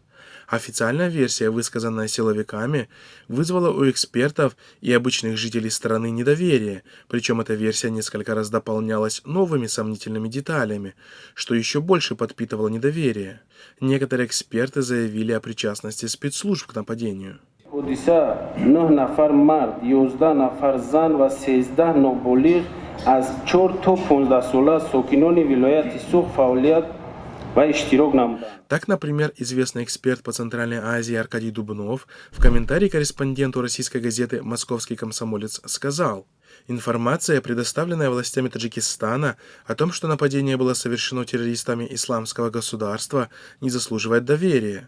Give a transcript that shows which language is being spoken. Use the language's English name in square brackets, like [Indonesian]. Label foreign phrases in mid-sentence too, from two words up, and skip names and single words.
[Russian] Официальная версия, высказанная силовиками, вызвала у экспертов и обычных жителей страны недоверие, причем эта версия несколько раз дополнялась новыми сомнительными деталями, что еще больше подпитывало недоверие. Некоторые эксперты заявили о причастности спецслужб к нападению. [Persian] حادثه 9 نفر مرد، 11 نفر زن و 13 نابالغ از 4 تا 15 ساله ساکنان ولایت سوق فعالیت و اشتراک نمودند. [Russian] Так, например, известный эксперт по Центральной Азии Аркадий Дубнов в комментарии корреспонденту российской газеты «Московский комсомолец» сказал: «Информация, предоставленная властями Таджикистана о том, что нападение было совершено террористами исламского государства, не заслуживает доверия.